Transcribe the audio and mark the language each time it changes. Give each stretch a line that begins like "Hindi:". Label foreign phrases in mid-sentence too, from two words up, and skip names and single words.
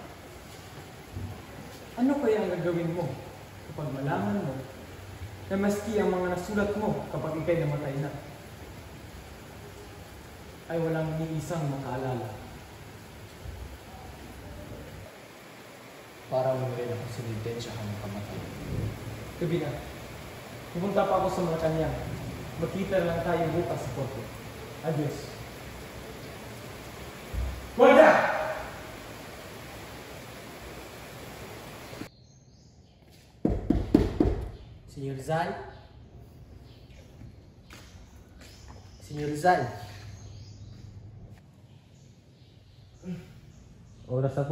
Filipino: Ano kaya ang gagawin mo kapag malaman mo na maski ang mga nasulat mo kapag ikay namatay na ay walang ni isang makaalala? Para mo rin ako sinintensya ka ng kamatay. Gabi na. Pupunta pa ako sa Malacanang. Makita lang tayo bukas sa Porto.
Spanish: Adios. Guarda!
Filipino: Senyor Rizal? Senyor Rizal? Oras na po.